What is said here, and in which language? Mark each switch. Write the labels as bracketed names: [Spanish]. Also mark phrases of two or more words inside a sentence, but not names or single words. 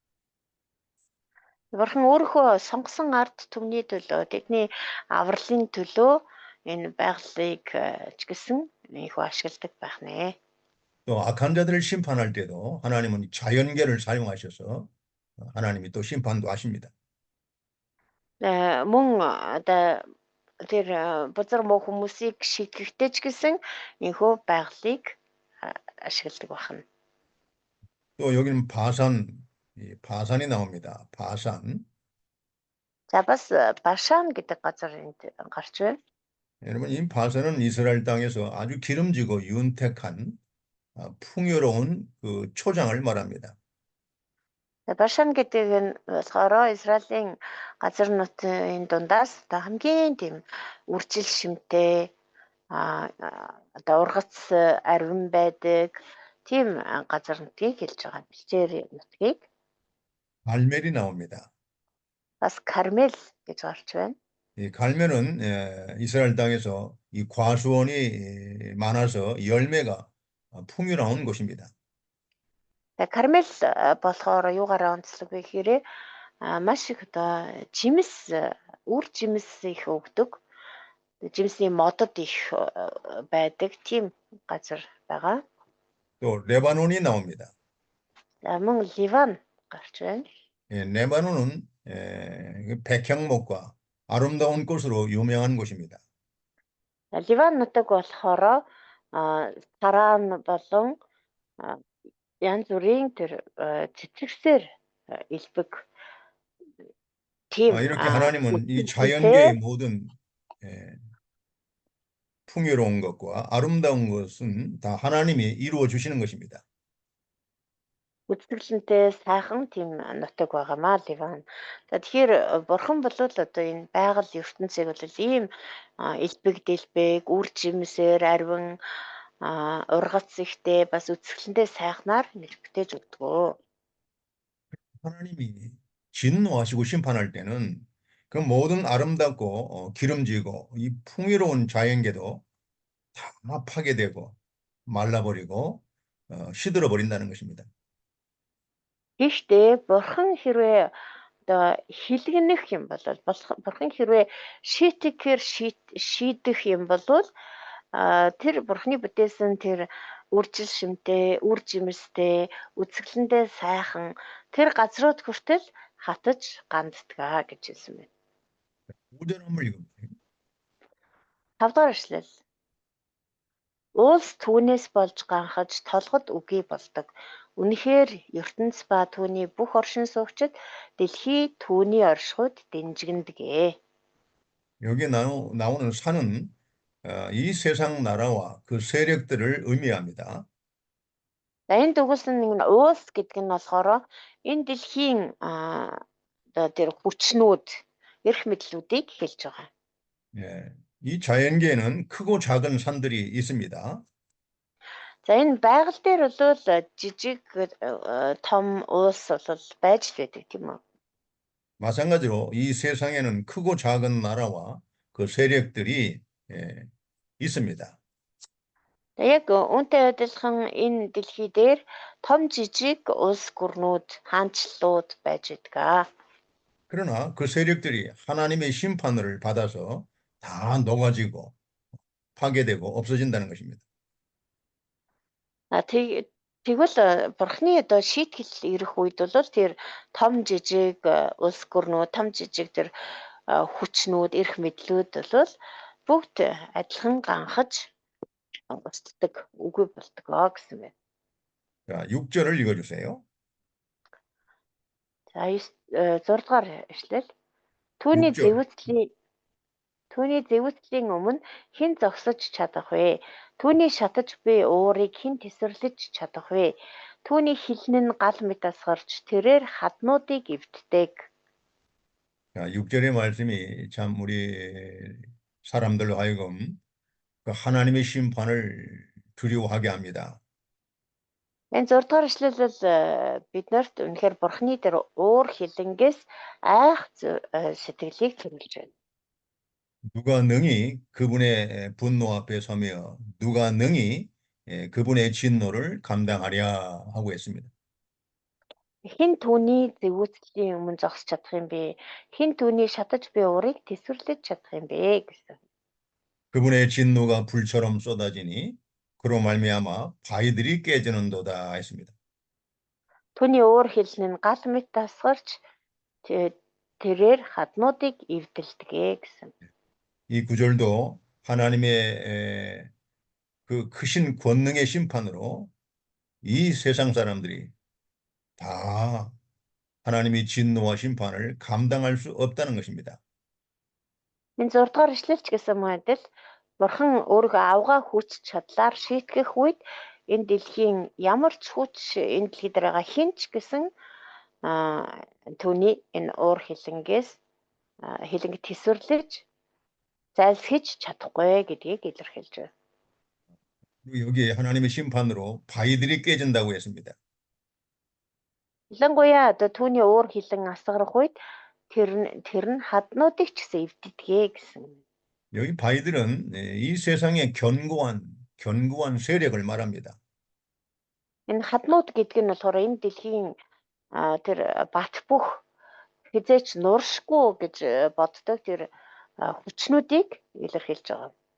[Mongolian] Бурхан өөрийнхөө сонгосон ард түмний төлөө тэдний авралын төлөө энэ байгалыг ч гэсэн ийхүү ашигладаг байх нэ. [Korean] 또 악한 자들을 심판할 때도 하나님은 자연계를 사용하셔서 하나님이 또 심판도 하십니다. [Mongolian] Мөн тэр бузар муу хүмүүсийг шийтгэхдээ ч гэсэн ийхүү байгалыг ашигладаг байна. [Korean] 또 여기는 바산이 나옵니다. 바산. [Mongolian] За бас Башан гэдэг газар энд гарч байна. [Korean] 여러분, 이 바산은 이스라엘 땅에서 아주 기름지고 윤택한 풍요로운 그 초장을 말합니다. [Mongolian] Башан гэдэг нь болохоор Израилийн газар нутгийн дундаас хамгийн тийм үржил шимтэй ургац арвин байдаг тийм газар нутгийг хэлж байгаа. Бэлчээр нутгийг. [Korean] 갈멜이 나옵니다. [Mongolian] Бас Кармел гэж гарч байна. [Korean] 이 갈멜은 이스라엘 땅에서 이 과수원이 많아서 열매가 풍요로운 곳입니다. [Mongolian] Кармел болохоор юугаараа онцлог вэ гэхээр маш их үр жимс их өгдөг. Жимсийн модод их байдаг тийм газар байгаа. [Korean] 또 레바논이 나옵니다. [Mongolian] Мөн Ливан гарч байна. [Korean] 레바논은 백향목과 아름다운 꽃으로 유명한 곳입니다. [Mongolian] Ливан нутаг болохоор тараан болон янз бүрийн тэр цэцэгсээр илбэг тийм [Korean] 이렇게 하나님은 이 자연계의 모든 풍요로운 것과 아름다운 것은 다 하나님이 이루어 주시는 것입니다. [Mongolian] үзэсгэлэнтэй сайхан тийм нутаг байгаамаа Ливан. Тэгэхээр бурхан бол одоо энэ байгаль ертөнцийг бол ийм элбэг дэлбэг, үр жимсээр арвин ургац ихтэй бас үзэсгэлэнтэй сайхнаар нэлбэгтээж өгдөг. [Korean] 하나님이 진노하시고 심판할 때는 그 모든 아름답고 기름지고 이 풍요로운 자연계도 다 파괴되고 말라버리고 시들어 버린다는 것입니다. [Mongolian] Гэхдээ бурхан хэрвээ одоо хилгэнэх юм бол бурхан хэрвээ шийдэх юм бол тэр бурханы бүтээсэн тэр үржил шимтэй, үр жимстэй, үзэсгэлэнтэй сайхан тэр газрууд хүртэл хатаж ганддгаа гэж хэлсэн байна. [Korean] 5절 한번 읽어보세요. [Mongolian] 5 дугаар эшлэл. Улс түүнээс болж ганхаж толгод үгүй болдог. Үнэхээр ертөнц ба түүний бүх оршин суугчид дэлхий түүний оршихуйд дэнжигнэдэг. [Korean] 여기 나오는 산은 이 세상 나라와 그 세력들을 의미합니다. [Mongolian] Энд өгүүлсэн нэг нь уус гэдэг нь болохоор энэ дэлхийн тэр хүчнүүд, эрх мэдлүүдийг хэлж байгаа. [Korean] 이 자연계에는 크고 작은 산들이 있습니다. [Mongolian] За энэ байгаль дээр бол жижиг том улс бол байж л байдаг тийм үү? [Korean] 마찬가지로 이 세상에는 크고 작은 나라와 그 세력들이 있습니다. [Mongolian] Яг үүнтэй адилхан энэ дэлхий дээр том жижиг улс гүрнүүд, хаанчлалууд байж байдаг. [Korean] 그러나 그 세력들이 하나님의 심판을 받아서 다 녹아지고 파괴되고 없어진다는 것입니다. [Mongolian] Тэгвэл бурхны одоо шийтгэл ирэх үед бол тэр том жижиг улс гүрнүүд, том жижиг тэр хүчнүүд, эрх мэдлүүд бол бүгд адилхан ганхаж устдаг, үгүй болдгоо гэсэн байна. [Korean] 자, 6절을 읽어주세요. [Mongolian] За 6 дугаар эшлэл. Түүний [Korean] 6절. [Mongolian] зэвсгэлийн өмнө хэн зогсож чадах вэ? Түүний шатаж буй уурыг хэн тесвэрлэж чадах вэ? Түүний хилэн нь гал мэт асгарч тэрээр хаднуудыг эвддэг. [Korean] 자, 6절의 말씀이 참 우리 사람들로 하여금 그 하나님의 심판을 두려워하게 합니다. [Mongolian] Энэ 6 дугаар эшлэл бол биднэрт үнэхээр бурхны тэр уур хилэнгээс айх сэтгэлийг төрүүлж байна. [Korean] 누가 능히 그분의 분노 앞에 서며 누가 능히 그분의 진노를 감당하랴 하고 했습니다. [Mongolian] Хэн түүний зэвүүцлийн өмнө зогсож чадах юм бэ? Хэн түүний шатаж буй уурыг тесвэрлэж чадах юм бэ гэсэн. [Korean] 그분의 진노가 불처럼 쏟아지니 그로 말미암아 바위들이 깨지는도다 했습니다. [Mongolian] Түүний уур хилэн нь гал мэт асгарч тэрээр хаднуудыг эвдэлдэг гэсэн. [Korean] 이 구절도 하나님의 그 크신 권능의 심판으로 이 세상 사람들이 다 하나님의 진노와 심판을 감당할 수 없다는 것입니다. [Mongolian] Энэ 6 дугаар ишлэлч гэсэн мэдэл бурхан өөрийгөө авгаа хүч чадлаар шийтгэх үед энэ дэлхийн ямар ч хүч энэ дэлхий дээр байгаа хинч гэсэн түүний энэ уур хилэнгээс хилэнг тесвэрлэж зайлсхийж чадахгүй гэдгийг илэрхийлж байна. [Korean] 여기에 하나님의 심판으로 바위들이 깨진다고 했습니다. [Mongolian] Ялангуяа одоо түүний уур хилэн асгарах үед тэр нь хаднуудыг ч гэсэн эвддэгэ гэсэн. [Korean] 여기 바위들은 이 세상의 견고한 세력을 말합니다. [Mongolian] Энэ хаднууд гэдэг нь болохоор энэ дэлхийн тэр бат бөх хизээч нуршгүй гэж боддог тэр хүчнүүдийг илэрхийлж байгаа.